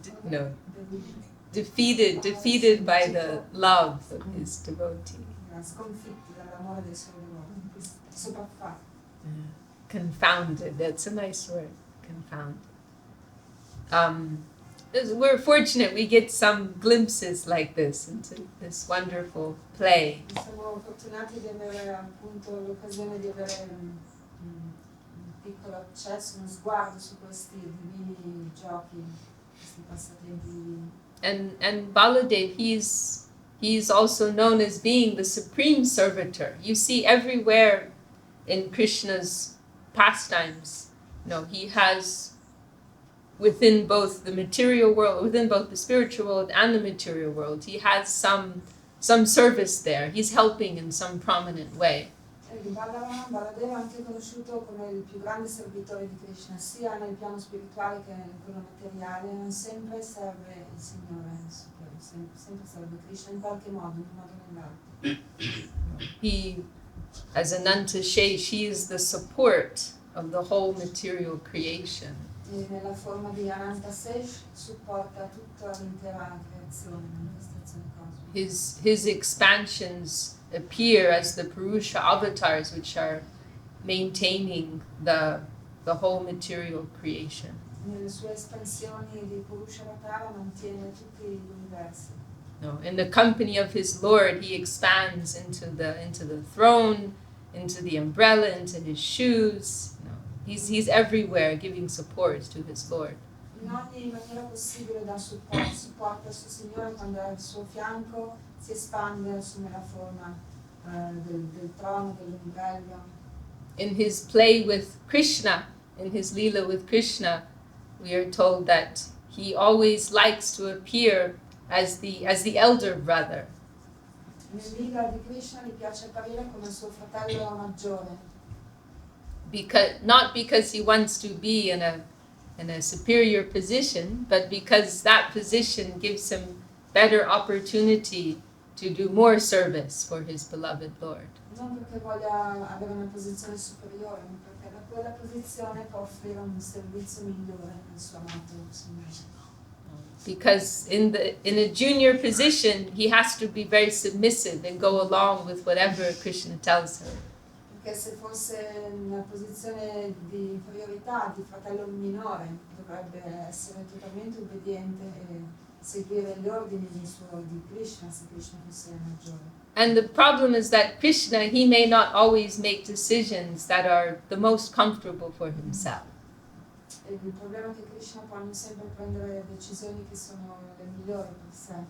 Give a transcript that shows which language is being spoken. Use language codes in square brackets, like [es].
[en] No, defeated by the love of his devotee. [it] Sconfitti dall'amore dei suoi devoti, sopraffatto. [en] Confounded, that's a nice word, confounded. We're fortunate we get some glimpses like this into this wonderful play. [it] Siamo fortunati di avere appunto l'occasione di avere un piccolo accesso, uno sguardo su questi divini giochi, questi passatempi divini. [en] And Baladev, he's also known as being the supreme servitor. You see everywhere in Krishna's pastimes, he has within both the material world, within both the spiritual world and the material world, he has some service there. He's helping in some prominent way. [it] Baladeva è anche conosciuto come il più grande servitore di Krishna, sia nel piano spirituale che in quello materiale. Sempre serve il Signore, sempre serve Krishna in qualche modo, in un modo o nell'altro. [en] He, as Ananta Shesh, he is the support of the whole material creation. [it] E nella forma di Ananta Sesh supporta tutta l'intera creazione, manifestazione cosmica. [en] His expansions appear as the Purusha avatars, which are maintaining the whole material creation. [it] Nelle sue espansioni di Purusha Avatara mantiene tutti gli universi. [en] In the company of his Lord, he expands into the throne, into the umbrella, into his shoes. He's everywhere giving support to his Lord. [it] In ogni maniera possibile dà supporto al suo Signore quando è al suo fianco, si espande, assume la forma del trono, dell'ombrello. [en] In his play with Krishna, in his lila with Krishna, we are told that he always likes to appear as the elder brother. [it] Nel lila di Krishna gli piace apparire come suo fratello maggiore. [en] Not because he wants to be in a superior position, but because that position gives him better opportunity to do more service for his beloved Lord. [it] Non perché voglia avere una posizione superiore, ma perché da quella posizione può offrire un servizio migliore al suo amato Signore. [en] Because in a junior position, he has to be very submissive and go along with whatever Krishna tells him. [it] perché se fosse in una posizione di inferiorità, di fratello minore, dovrebbe essere totalmente obbediente e seguire gli ordini di Krishna, se Krishna fosse maggiore. [en] And the problem is that Krishna, he may not always make decisions that are the most comfortable for himself. [it] E il problema è che Krishna può non sempre prendere decisioni che sono le migliori per sé.